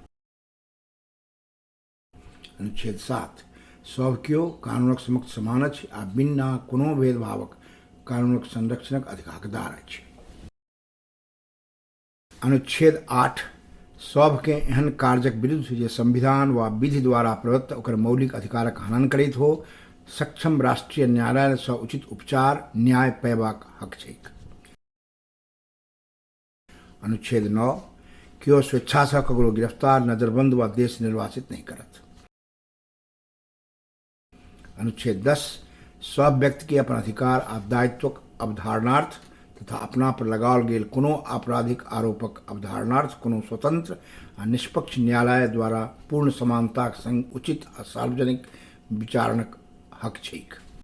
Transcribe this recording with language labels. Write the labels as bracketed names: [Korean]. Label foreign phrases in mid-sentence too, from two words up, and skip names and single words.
[Maithili] अनुच्छेद 7। सब केओ कानूनक समक्ष समान अछि आ बिना कोनो भेदभावक कानूनक संरक्षणक हकदार अछि। अनुच्छेद 8। सबके एहन कार्यक विरुद्ध जे संविधान व विधि द्वारा प्रदत्त ओकर मौलिक अधिकारक हनन करैत हो सक्षम राष्ट्रीय न्यायालय सँ उचित उपचार न्याय पयबाक हक छैक। अनुच्छेद 9। केओ स्वेच्छा सँ ककरो गिरफ्तार, नजरबंद व देश निर्वासित नहीं करत। अनुच्छेद 10। सब व्यक्ति के अपन अधिकार आ दायित्वक अवधारणार्थ तथा अपना पर लगाओल गेल कोनो आपराधिक आरोपक अवधारणार्थ कोनो स्वतंत्र आ निष्पक्ष न्यायालय द्वारा पूर्ण समानताक संग उचित आ सार्वजनिक विचारणक हक छैक।